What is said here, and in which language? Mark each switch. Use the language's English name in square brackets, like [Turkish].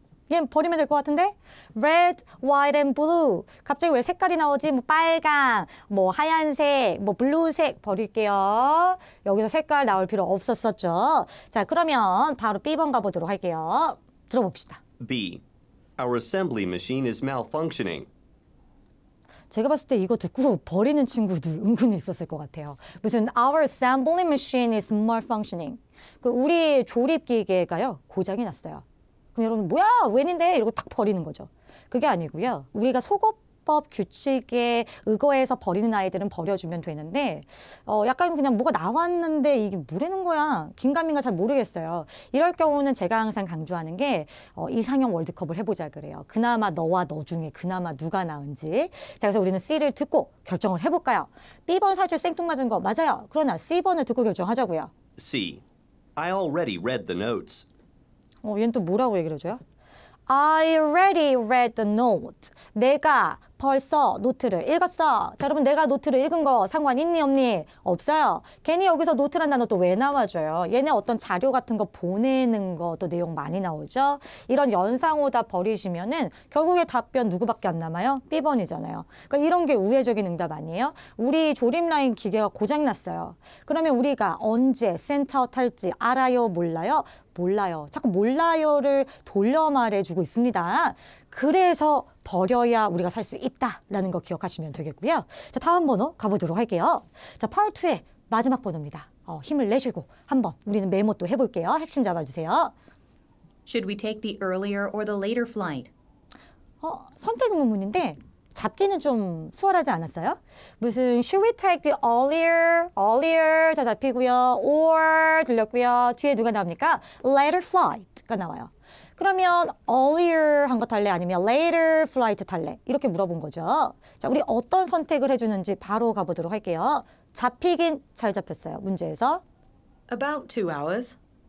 [Korean] 얘 버리면 될 것 같은데? [English] Red, white, and blue. [Korean] 갑자기 왜 색깔이 나오지? 뭐 빨강, 뭐 하얀색, 뭐 블루색 버릴게요. 여기서 색깔 나올 필요 없었었죠. 자, 그러면 바로 B번 가보도록 할게요. 들어봅시다. B. [English] Our assembly machine is malfunctioning. [Korean] 제가 봤을 때 이거 듣고 버리는 친구들 은근히 있었을 것 같아요. 무슨 [English] Our assembly machine is malfunctioning. [Korean] 그 우리 조립 기계가요 고장이 났어요. 그럼 여러분 뭐야 웬인데 이러고 딱 버리는 거죠. 그게 아니고요. 우리가 속어법 규칙에 의거해서 버리는 아이들은 버려주면 되는데 약간 그냥 뭐가 나왔는데 이게 뭐라는 거야. 긴가민가 잘 모르겠어요. 이럴 경우는 제가 항상 강조하는 게 이상형 월드컵을 해보자 그래요. 그나마 너와 너 중에 그나마 누가 나은지. 자, 그래서 우리는 C를 듣고 결정을 해볼까요? B번 사실 생뚱맞은 거 맞아요. 그러나 C번을 듣고 결정하자고요. C. [English] I already read the notes. [Korean] 얘는 또 뭐라고 얘기를 해줘요? [English] I already read the note. [Korean] 내가 벌써 노트를 읽었어. 자, 여러분 내가 노트를 읽은 거 상관 있니 없니? 없어요. 괜히 여기서 노트란 단어 또 왜 나와줘요? 얘네 어떤 자료 같은 거 보내는 거 또 내용 많이 나오죠? 이런 연상오다 버리시면은 결국에 답변 누구밖에 안 남아요? B번이잖아요. 그러니까 이런 게 우회적인 응답 아니에요? 우리 조립라인 기계가 고장났어요. 그러면 우리가 언제 센터아웃 할지 알아요? 몰라요? 몰라요. 자꾸 몰라요를 돌려 말해주고 있습니다. 그래서 버려야 우리가 살 수 있다라는 거 기억하시면 되겠고요. 자, 다음 번호 가보도록 할게요. 자, Part 2의 마지막 번호입니다. 힘을 내쉬고 한번 우리는 메모 또 해볼게요. 핵심 잡아주세요. [English] Should we take the earlier or the later flight? [Korean] 선택 의문문인데 잡기는 좀 수월하지 않았어요? [English] 무슨 should we take the earlier [Korean] 자 잡히고요. or 들렸고요. 뒤에 누가 나옵니까? later flight가 나와요. 그러면 earlier 한 거 탈래? 아니면 later flight 탈래? 이렇게 물어본 거죠. 자, 우리 어떤 선택을 해주는지 바로 가보도록 할게요. 잡히긴 잘 잡혔어요. 문제에서. [English] About 2 hours.